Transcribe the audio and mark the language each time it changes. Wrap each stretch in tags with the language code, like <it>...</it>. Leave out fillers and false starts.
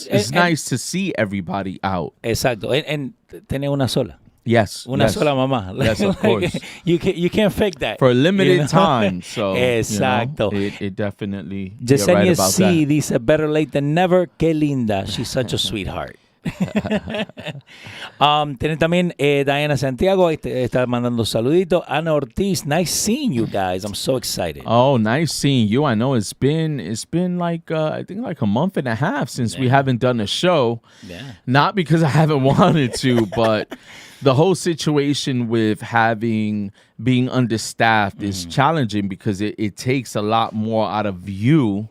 <en>It's nice to see everybody out.</en> <es>Exacto.</es> <en>And</en> <es>tener una sola.</es> <en>Yes.</en> <es>Una sola mamá.</es> <en>Yes, of course. You can't fake that. For a limited time. So,</en> <es>exacto.</es> <en>It definitely, Yesenia right about C that.</en> <es>dice,</es> <en>better late than never.</en> <es>Qué linda.</es> <en>She's such a sweetheart.</en> <es>Tienen también Diana Santiago está mandando saluditos.</es> <en>Ana Ortiz, nice seeing you guys. I'm so excited. Oh, nice seeing you. I know it's been like I think like a month and a half since we haven't done a show. Yeah. Not because I haven't wanted to, but the whole situation with being understaffed is challenging because it takes a lot more out of you.</en>